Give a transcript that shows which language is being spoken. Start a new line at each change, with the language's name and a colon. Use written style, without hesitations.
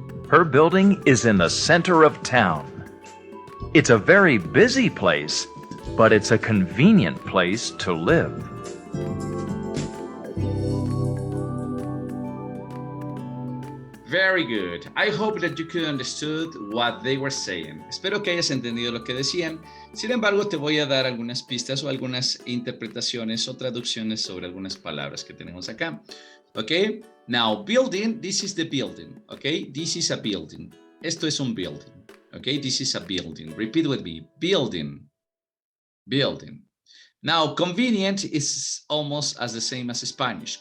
English: Her building is in the center of town. It's a very busy place, but it's a convenient place to live. Very good. I hope that you could understood what they were saying.
Spanish: Espero que hayas entendido lo que decían. Sin embargo, te voy a dar algunas pistas o algunas interpretaciones o traducciones sobre algunas palabras que tenemos acá.
English: Okay? Now, building, this is the building. Okay? This is a building.
Spanish: Esto es un
English: building. Okay? This is a building. Repeat with me. Building. Building. Now, convenient is almost as the same as Spanish.